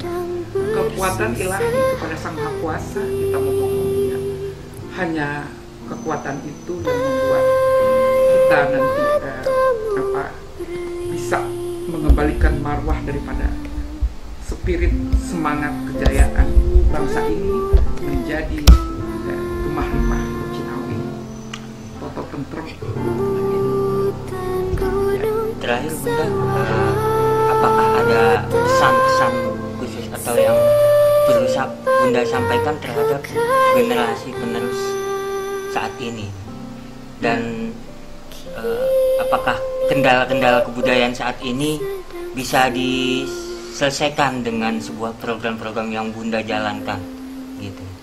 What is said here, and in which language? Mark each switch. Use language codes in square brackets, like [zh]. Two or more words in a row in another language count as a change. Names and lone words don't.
[id] Kekuatan ilahi kepada Sang Maha Kuasa kita memohonnya. Hanya kekuatan itu yang membuat kita nanti bisa mengembalikan marwah daripada spirit semangat kejayaan bangsa ini menjadi [jv] gemah-gemah Cinawi, toto tentrem. [id] Terakhir Bunda, apakah ada pesan-pesan khusus atau yang berusaha Bunda sampaikan terhadap generasi penerus saat ini, dan apakah kendala-kendala kebudayaan saat ini bisa diselesaikan dengan sebuah program-program yang Bunda jalankan gitu?